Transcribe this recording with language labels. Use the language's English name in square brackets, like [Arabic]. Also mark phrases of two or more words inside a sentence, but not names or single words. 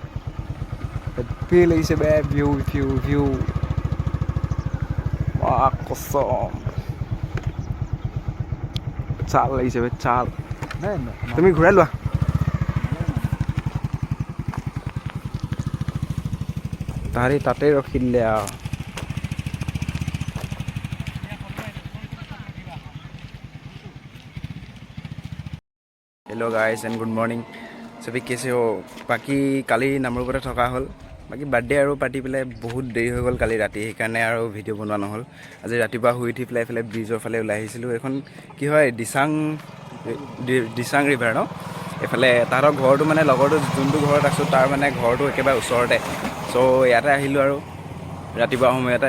[Assamese] ফিল লাগিছে বে ভিউ কসম চাল লাগিছে বে চাল নাই তুমি ঘূৰাই লোৱা তাতে ৰখি দিলে আৰু [English] hello guys and good morning [Hindi] सभी कैसे हो [Assamese] बाकी কালি নামৰূপতে থকা হ'ল বাকি বাৰ্থডে আৰু পাতি পেলাই বহুত দেৰি হৈ গ'ল কালি ৰাতি সেইকাৰণে আৰু ভিডিঅ' বনোৱা নহ'ল আজি ৰাতিপুৱা শুই উঠি পেলাই এইফালে ব্ৰিজৰ ফালে ওলাই আহিছিলোঁ এখন কি হয় দিচাং ৰিভাৰ ন এইফালে তাহাঁতৰ ঘৰটো মানে লগৰটো যোনটো ঘৰত আছোঁ তাৰ মানে ঘৰটো একেবাৰে ওচৰতে চ' ইয়াতে আহিলোঁ আৰু ৰাতিপুৱা সময়তে